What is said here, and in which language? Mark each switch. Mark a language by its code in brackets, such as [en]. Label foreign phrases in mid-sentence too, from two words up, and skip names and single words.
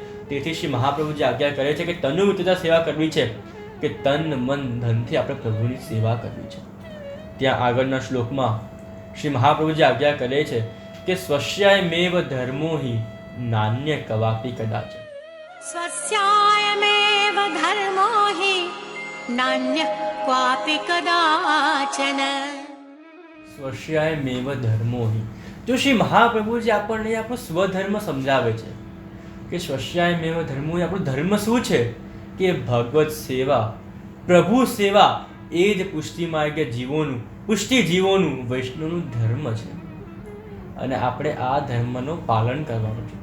[gu] તેથી શ્રી મહાપ્રભુજી આજ્ઞા કરે છે કે તનુ મિત્રતા સેવા કરવી છે, કે તન મન ધનથી આપણે પ્રભુની સેવા કરવી છે. ત્યાં આગળના શ્લોકમાં શ્રી મહાપ્રભુજી આજ્ઞા કરે છે કે [sa] સ્વસ્યાયમેવ ધર્મો હિ નાન્ય કવાપી કદાચ. स्वस्यायमेव धर्मो हि नान्यः क्वापि कदाचन. સ્વસ્યાયમેવ ધર્મો હિ. [gu] તો શ્રી મહાપ્રભુજી આપણને આપણો સ્વધર્મ સમજાવે છે કે [sa] સ્વસ્યાયમેવ ધર્મો હિ. [gu] આપણો ધર્મ શું છે? કે ભગવત સેવા, પ્રભુ સેવા એ જ પુષ્ટિ માર્ગે જીવોનું, પુષ્ટિ જીવોનું વૈષ્ણવનું ધર્મ છે. અને આપણે આ ધર્મનું પાલન કરવાનું છે.